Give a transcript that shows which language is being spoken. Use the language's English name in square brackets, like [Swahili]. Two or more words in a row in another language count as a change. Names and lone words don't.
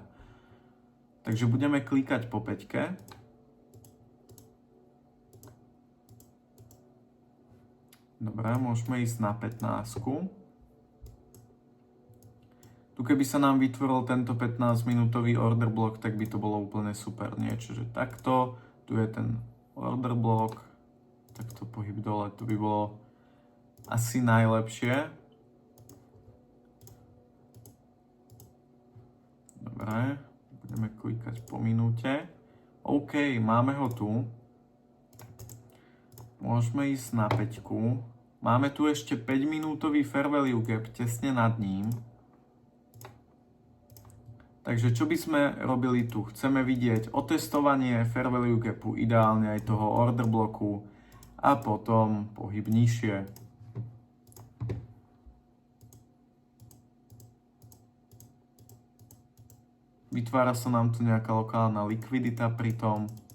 [Slovak] Takže budeme klikať po 5. Dobre, môžeme ísť na 15. Tu keby sa nám vytvoril tento 15-minútový [English] order block, [Slovak] tak by to bolo úplne super. Niečo, že takto, tu je ten [English] order block, [Slovak] takto pohyb dole, to by bolo asi najlepšie. Dobre, budeme klikať po minúte. OK, máme ho tu. Môžeme ísť na 5. Máme tu ešte 5-minútový [English] fair value gap [Slovak] tesne nad ním. Takže čo by sme robili tu? Chceme vidieť otestovanie [English] fair value gapu, [Slovak] ideálne aj toho [English] order bloku [Slovak] a potom pohyb nižšie. Vytvára sa nám tu nejaká lokálna likvidita pri tom.